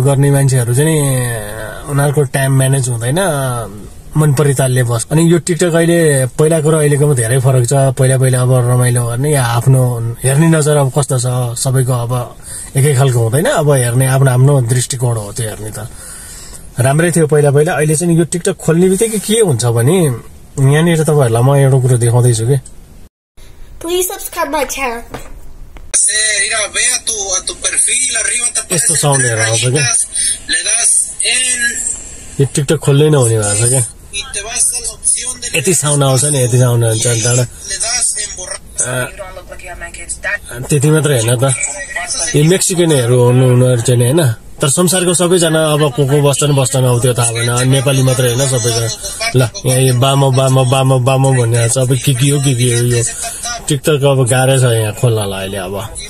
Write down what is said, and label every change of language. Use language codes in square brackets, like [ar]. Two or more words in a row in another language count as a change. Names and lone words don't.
[ne] गर्ने मान्छेहरु चाहिँ उनीहरुको [en] time manage [ne] हुँदैन मन परितालले बस अनि यो टिकटक अहिले पहिलाको र अहिलेकोमा धेरै फरक छ पहिला अब रमाइलो गर्ने या आफ्नो हेर्ने नजर अब कस्तो छ सबैको अब एकै खालको हुँदैन अब हेर्ने आफ्नो दृष्टिकोण हो त्यो हेर्ने त राम्रै थियो पहिला अहिले चाहिँ यो टिकटक खोल्नेबित्तिकै के हुन्छ भने यहाँनिर तपाईहरुलाई म एउटा कुरा देखाउँदै छु के [en] Please subscribe my channel. [es] Mira, ve a tu perfil, arriba te aparece tres rayitas, le das en... [ne] यो टिकटक खोल्नै नहुने भएको छ क्या [es] y te vas a la opción de... [ne] यति साउन्ड आउँछ नि यति साउन्ड हुन्छ अनि त्यहाँबाट त्यति मात्रै हैन त यो मेक्सिकनहरु हुनुहुनेहरु चाहिँ हैन तर संसारको सबैजना अब को बस्छन् अब त्यो थाहा भएन नेपाली मात्रै हैन सबैजना ल यहाँ बामो भन्ने छ अब के हो यो टिकटक अब गाह्रो छ यहाँ खोल्नलाई अहिले अब